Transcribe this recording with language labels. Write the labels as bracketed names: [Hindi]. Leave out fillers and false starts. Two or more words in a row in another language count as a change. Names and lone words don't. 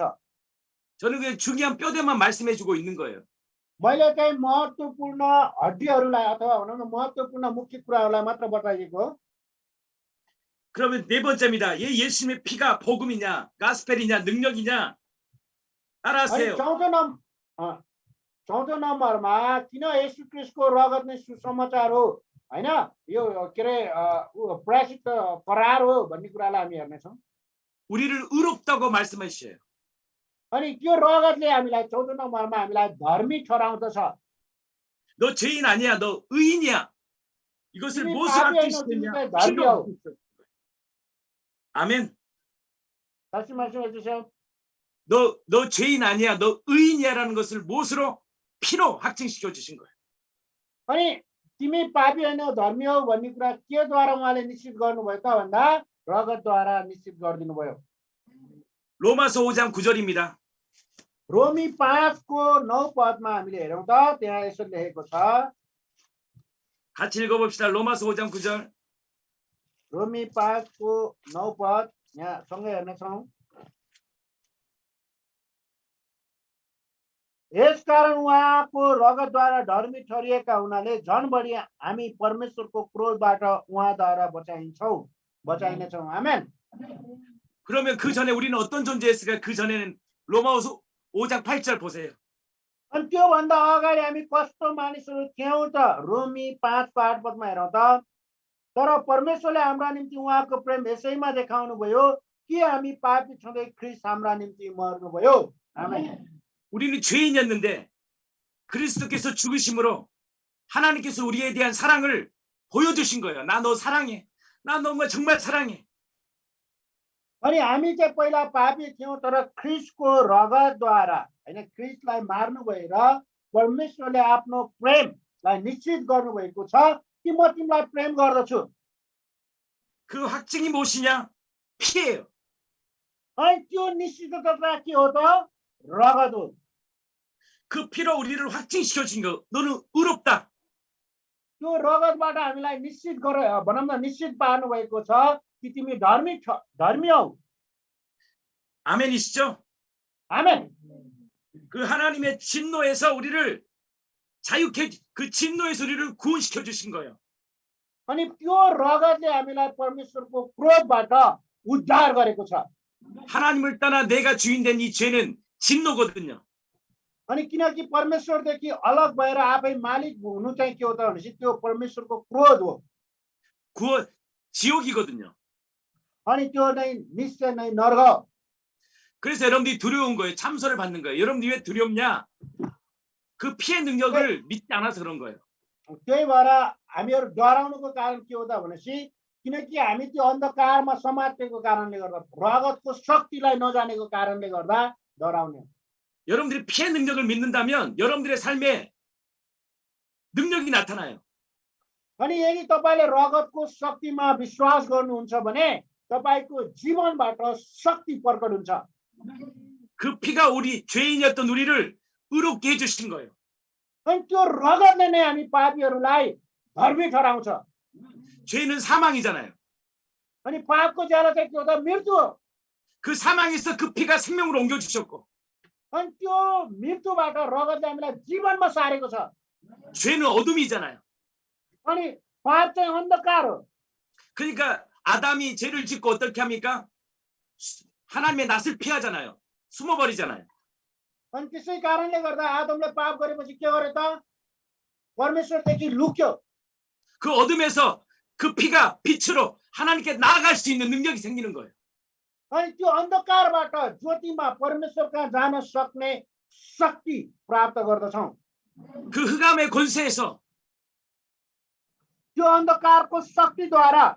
[Korean] 저는 그 중요한 뼈대만 말씀해주고 있는 거예요. [Nepali] मैले चाहिँ महत्त्वपूर्ण हड्डीहरूलाई अथवा भनौँ न महत्त्वपूर्ण मुख्य कुराहरूलाई मात्र बताइएको हो। [Korean] 그러면 네 번째입니다. 예수님의 피가 복음이냐, 가스펠이냐, 능력이냐? [Nepali] अनि [Korean] 따라하세요. [Nepali] चौथो नम्बरमा किन येशू क्रिस्टको रगत नै सुसमाचार हो हैन, यो के अरे प्रेसित करार हो भन्ने कुरालाई हामी हेर्नेछौँ। [Korean] 우리를 의롭다고 말씀하셔요. [Nepali] अनि त्यो रगतले हामीलाई चौथो नम्बरमा हामीलाई धर्मी ठहराउँदछ। [Korean] 너 죄인 아니야, 너 의인이야. 이것을 [Nepali] तिमी [Korean] 무엇을 [Nepali] पापी होइन, [Korean] 확증시켰냐? [Nepali] तिमी चाहिँ धर्मी हौ। [Korean] 아멘. 다시 말씀해 주세요. 너 죄인 아니야, 너 의인이야라는 것을 무엇으로? 피로 확증시켜 주신 거예요. [Nepali] अनि तिमी पापी होइन धर्मी हौ भन्ने कुरा केद्वारा उहाँले निश्चित गर्नुभयो त भन्दा रगतद्वारा निश्चित गरिदिनु भयो। [Korean] 로마서 5장 9절입니다. [Nepali] रोमी 5को 9 पदमा हामीले हेरौँ त, त्यहाँ यसो लेखेको छ। [Korean] 같이 읽어봅시다. 로마서 5장 9절. [Nepali] रोमी 5को 9 पद यहाँ सँगै हेर्नेछौँ। यसकारण उहाँको रगतद्वारा धर्मी ठहरिएका हुनाले झन् बढी हामी परमेश्वरको क्रोधबाट उहाँद्वारा बचाइनेछौँ। आमेन। [Korean] 그러면 그 전에 우리는 어떤 존재였을까? 그 전에는 로마서 5장 8절 보세요. [Nepali] अनि त्योभन्दा अगाडि हामी कस्तो मानिसहरू थियौँ त? रोमी 5को 8 पदमा हेरौँ त। तर परमेश्वरले हाम्रा निम्ति उहाँको प्रेम यसैमा देखाउनु भयो कि हामी पापी छँदै ख्रीष्ट हाम्रा निम्ति मर्नुभयो। आमेन। [Korean] 우리는 죄인이었는데 그리스도께서 죽으심으로 하나님께서 우리에 대한 사랑을 보여주신 거예요. 나 너 사랑해. 나 너 정말 사랑해. [Nepali] अनि हामी चाहिँ पहिला पापी थियौँ, तर ख्रीष्टको रगतद्वारा हैन, ख्रीष्टलाई मार्नु भएर परमेश्वरले आफ्नो प्रेमलाई निश्चित गर्नुभएको छ कि म तिमीलाई प्रेम गर्दछु। [Korean] 그 확증이 무엇이냐? 피예요. [Nepali] अनि त्यो निश्चितता के हो त? रगत हो। [Korean] 그 피로 우리를 확증시켜 준 거. 너는 의롭다. [Nepali] त्यो रगतबाट हामीलाई निश्चित भनौँ न निश्चित पार्नु भएको छ कि तिमी धर्मी हौ। [Korean] 아멘이시죠? [Nepali] आमेन। [Korean] 그 하나님의 진노에서 우리를 자유케, 그 진노에서 우리를 구원시켜 주신 거예요. [Nepali] अनि त्यो रगतले हामीलाई परमेश्वरको क्रोधबाट उद्धार गरेको छ। [Korean] 하나님을 떠나 내가 주인 된 이 죄는 진노거든요. [Nepali] अनि किनकि परमेश्वरदेखि अलग भएर आफै मालिक हुनु चाहिँ के हो त भनेपछि त्यो परमेश्वरको क्रोध हो। [Korean] 구원, 지옥이거든요. [Nepali] अनि त्यो नै निश्चय नै नरक। [Korean] 그래서 여러분들이 두려운 거예요. 참소를 받는 거예요. 여러분들이 왜 두렵냐? 그 피의 능력을 믿지 않아서 그런 거예요. [Nepali] त्यही भएर हामीहरू डराउनुको कारण के हो त भनेपछि किनकि हामी त्यो अन्धकारमा समातेको कारणले गर्दा, रगतको शक्तिलाई नजानेको कारणले गर्दा डराउने। [Korean] 여러분들이 피의 능력을 믿는다면 여러분들의 삶에 능력이 나타나요. [Nepali] अनि यदि तपाईले रगतको शक्तिमा विश्वास गर्नुहुन्छ भने तपाईको जीवनबाट शक्ति प्रकट हुन्छ। [Korean] 그 피가 우리 죄인이었던 우리를 의롭게 해주신 거예요. [Nepali] अनि त्यो रगतले नै हामी पापीहरूलाई धर्मी ठहराउँछ। [Korean] 죄는 사망이잖아요. [Nepali] अनि पापको ज्याला चाहिँ के हो त? मृत्यु हो। [Korean] 그 사망에서 그 피가 생명으로 옮겨주셨고, [Nepali] अनि त्यो मृत्युबाट रगतले हामीलाई जीवनमा सारेको छ। [Korean] 죄는 어둠이잖아요. [Nepali] अनि पाप चाहिँ अन्धकार हो। [Korean] 그러니까 아담이 죄를 짓고 어떻게 합니까? 하나님의 낯을 피하잖아요. 숨어버리잖아요. [Nepali] अनि त्यसै कारणले गर्दा आदमले पाप गरेपछि के गरे त? परमेश्वरदेखि लुक्यो। [Korean] 그 어둠에서 그 피가 빛으로 하나님께 나아갈 수 있는 능력이 생기는 거예요. [Nepali] अनि त्यो अन्धकारबाट ज्योतिमा परमेश्वर कहाँ जान सक्ने शक्ति प्राप्त गर्दछौँ। [Korean] 그 흑암의 권세에서 [Nepali] त्यो अन्धकारको शक्तिद्वारा